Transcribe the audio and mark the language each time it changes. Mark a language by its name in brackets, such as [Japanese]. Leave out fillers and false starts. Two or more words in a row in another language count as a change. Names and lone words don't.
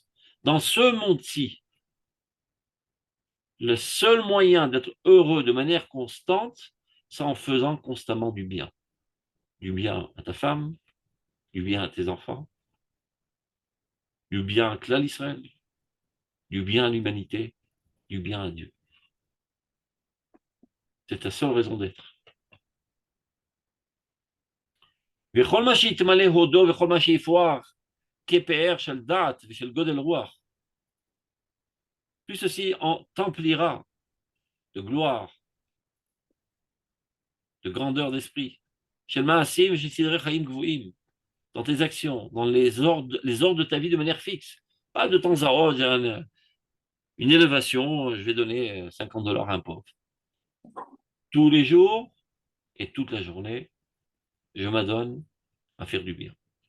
[French] Dans ce monde-ci, le seul moyen d'être heureux de manière constante, c'est en faisant constamment du bien. Du bien à ta femme, du bien à tes enfants, du bien à Klal Israël, du bien à l'humanité, du bien à Dieu. C'est ta seule raison d'être. [Hebrew] וכל מה שיתמלא הודו וכל מה שיפרח כפאר של דעת ושל גודל רוח. [French] Tout ceci t'emplira de gloire, de grandeur d'esprit. [Hebrew] של מעשים ושל סדרי חיים גבוהים. [French] Dans tes actions, dans les ordres de ta vie de manière fixe. Pas de temps à autre, une élévation, je vais donner 50 dollars à un pauvre. Tous les jours et toute la journée, je m'adonne à faire du bien.